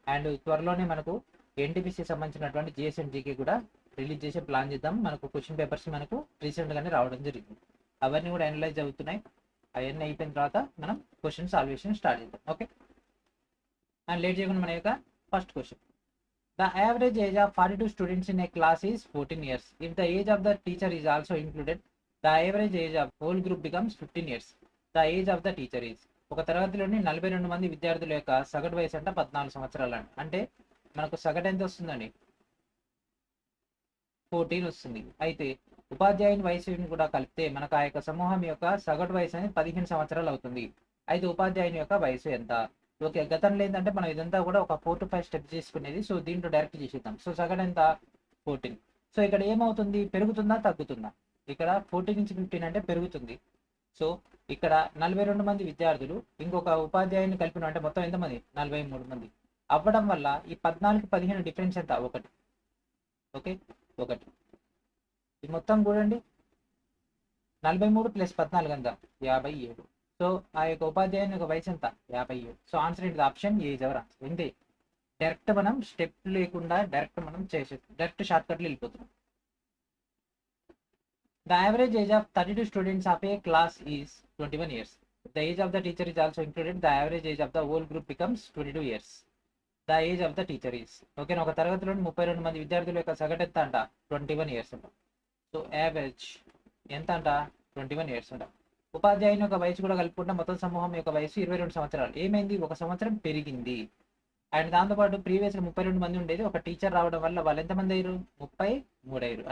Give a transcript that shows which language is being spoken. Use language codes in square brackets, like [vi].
[te] And త్వరలోనే మనకు NTPC సంబంధించినటువంటి జిఎస్ఎండ్ జీకే కూడా రిలీజ్ చేసే ప్లాన్ చేద్దాం. మనకు క్వశ్చన్ పేపర్స్ మనకు రీసెంట్గానే రావడం జరిగింది. అవన్నీ కూడా అనలైజ్ అవుతున్నాయి. అవన్నీ అయిపోయిన తర్వాత మనం క్వశ్చన్ సాల్వేషన్ స్టార్ట్ చేద్దాం. ఓకే. అండ్ లేట్ చేయకుండా మన యొక్క first question. [en] The average age of 42 students in a class is 14 years. If the age of the teacher is also included, the average age of whole group becomes 15 years. The age of the teacher is. [te] ఒక తరగతిలోని 42 మంది విద్యార్థుల యొక్క సగటు వయసు అంటే 14 సంవత్సరాలు అండి. అంటే మనకు సగటు ఎంత వస్తుందండి, 14 వస్తుంది. అయితే ఉపాధ్యాయుని వయసుని కూడా కలిపితే మనకు ఆ యొక్క సమూహం యొక్క సగటు వయసు అనేది 15 సంవత్సరాలు అవుతుంది. అయితే ఉపాధ్యాయుని యొక్క వయసు ఎంత? ఓకే. గతంలో ఏంటంటే మనం ఇదంతా కూడా ఒక 4 to 5 స్టెప్స్ చేసుకునేది. సో దీంట్లో డైరెక్ట్ చేసేద్దాం. సో సగటు ఎంత, 14. సో ఇక్కడ ఏమవుతుంది, పెరుగుతుందా తగ్గుతుందా? ఇక్కడ 14 నుంచి 15 అంటే పెరుగుతుంది. సో ఇక్కడ 42 మంది విద్యార్థులు ఇంకొక ఉపాధ్యాయుని కలిపిన అంటే మొత్తం ఎంతమంది, 43 మంది అవ్వడం వల్ల ఈ 14కి 15 డిఫరెన్స్ ఎంత, 1. ఓకే, 1. ఇది మొత్తం చూడండి, 43 + 14 ఎంత, 57. సో ఆ యొక్క ఉపాధ్యాయుని యొక్క వయసు ఎంత, 57. సో ఆన్సర్ ఏంటి, [en] Option A is our answer. [te] ఇంతే, డైరెక్ట్ మనం స్టెప్ లేకుండా డైరెక్ట్ మనం డైరెక్ట్ షార్ట్ కట్లు వెళ్ళిపోతున్నాం. [en] The average age of 32 students of a class is 21 years. If the age of the teacher is also included, the average age of the whole group becomes 22 years. The age of the teacher is. [te] Okay, ఒక తరగతిలోని 32 మంది విద్యార్థుల యొక్క సగటు ఎంత అంట, 21 years అంట. So average ఎంత అంట, 21 ఇయర్స్ అంట. ఉపాధ్యాయుని యొక్క వయసు కూడా కలుపుకుంటే మొత్తం సమూహం యొక్క వయసు 22 సంవత్సరాలు. ఏమైంది, 1 సంవత్సరం పెరిగింది. అండ్ దాంతోపాటు ప్రీవియస్గా 32 మంది ఉండేది, ఒక టీచర్ రావడం వల్ల వాళ్ళు ఎంతమంది అయ్యారు, 33 అయ్యారు.